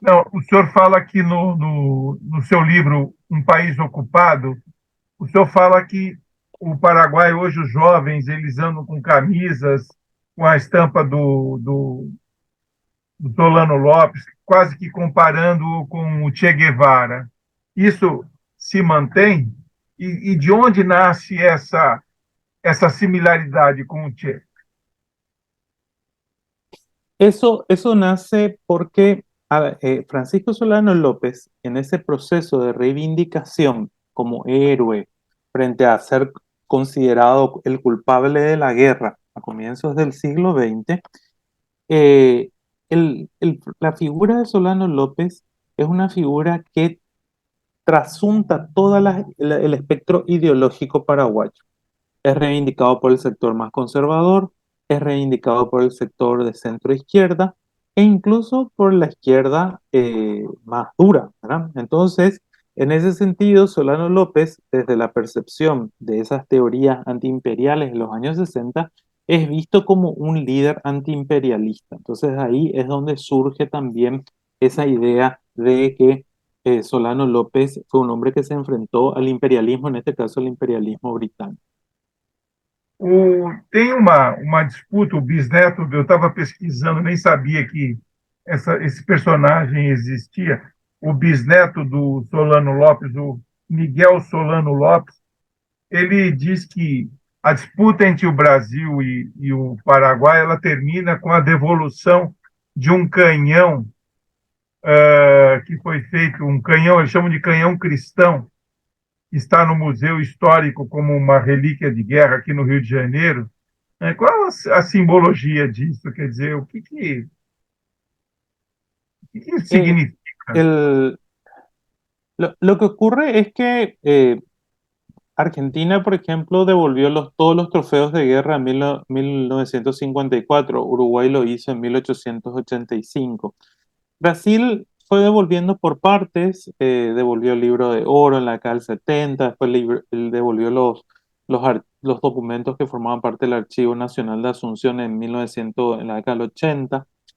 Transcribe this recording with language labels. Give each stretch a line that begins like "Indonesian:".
Portuguese: Não, o senhor fala que no seu livro Um País Ocupado, o senhor fala que o Paraguai, hoje, os jovens, eles andam com camisas com a estampa do Solano Lopes, quase que comparando com o Che Guevara. Isso se mantém? E de onde nasce essa similaridade com o Che?
Spanish: Eso nace porque Francisco Solano López, en ese proceso de reivindicación como héroe frente a ser considerado el culpable de la guerra a comienzos del siglo XX, eh, la figura de Solano López es una figura que trasunta todo el espectro ideológico paraguayo. Es reivindicado por el sector más conservador, es reivindicado por el sector de centro izquierda e incluso por la izquierda más dura, ¿verdad? Entonces, en ese sentido, Solano López, desde la percepción de esas teorías antiimperiales de los años 60, es visto como un líder antiimperialista. Entonces, ahí es donde surge también esa idea de que Solano López fue un hombre que se enfrentó al imperialismo, en este caso al imperialismo británico.
Portuguese: Tem uma disputa, o bisneto, eu estava pesquisando, nem sabia que esse personagem existia. O bisneto do Solano Lopes, o Miguel Solano Lopes, ele diz que a disputa entre o Brasil e o Paraguai ela termina com a devolução de um canhão que foi feito, um canhão, eles chamam de canhão cristão, que está no Museu Histórico como uma relíquia de guerra aqui no Rio de Janeiro. Qual a simbologia disso? Quer dizer, o que Eh, significa?
Spanish: el, lo que ocurre es que Argentina, por ejemplo, devolvió todos los trofeos de guerra en 1954. Uruguay lo hizo en 1885. Brasil fue devolviendo por partes, devolvió el libro de oro en la década del 70, después devolvió los documentos que formaban parte del Archivo Nacional de Asunción en 1900, en la década del 80.